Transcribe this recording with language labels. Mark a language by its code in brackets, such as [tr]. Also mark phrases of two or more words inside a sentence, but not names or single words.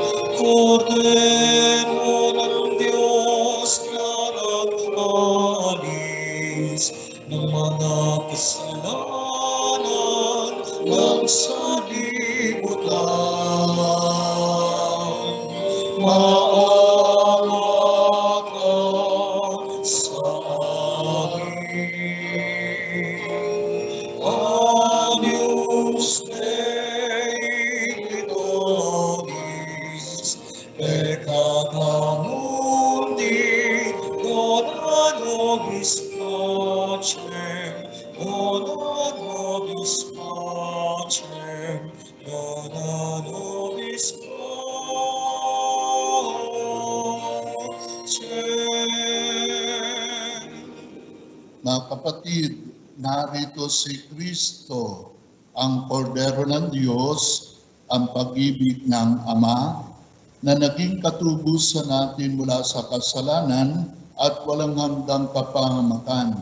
[tl] Kordero ng Diyos na nag-alis ng mga kasalanan ng sanlibutan. Maawa ka sa amin. [la] Agnus Dei, Litonis, peccata mundi, dona nobis pacem, dona nobis pacem, dona nobis pacem. [tl] Mga kapatid, narito si Kristo, ang kordero ng Diyos, ang pag-ibig ng Ama, na naging katubusan natin mula sa kasalanan at walang hanggang kapahamakan.